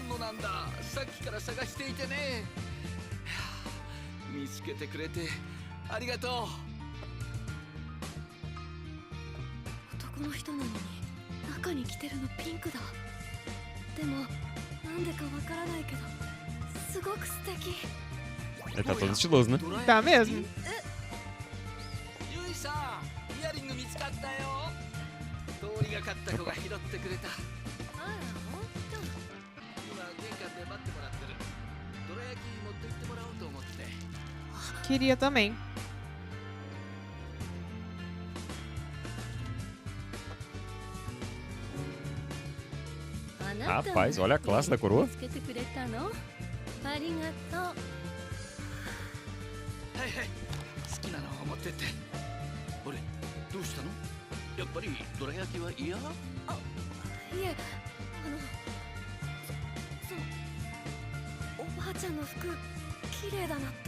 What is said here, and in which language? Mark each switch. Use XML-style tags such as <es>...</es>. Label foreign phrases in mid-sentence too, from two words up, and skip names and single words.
<ja>おさんのなんださっきから探していてねはあ見つけてくれてありがとう男の人なのに中に着てるのピンクだでもなんでかわからないけどすごく素敵</ja> <pt>Ele tá todo estiloso, né? Tá mesmo.</pt> <ja>ゆいさんイヤリング見つかったよりがかった子が拾ってくれた。あらほんと。今玄関で待ってもらってる。どら焼き持って行ってもらおうと思って。</ja> <pt>Queria também. Rapaz, olha a classe da coroa.</pt> <ja>つけてくれたの？ありがとう。はいはい、好きなのを持ってって。あれ、どうしたの？やっぱりどら焼きは嫌？いえ、そのおばあちゃんの服綺麗だなって。</ja>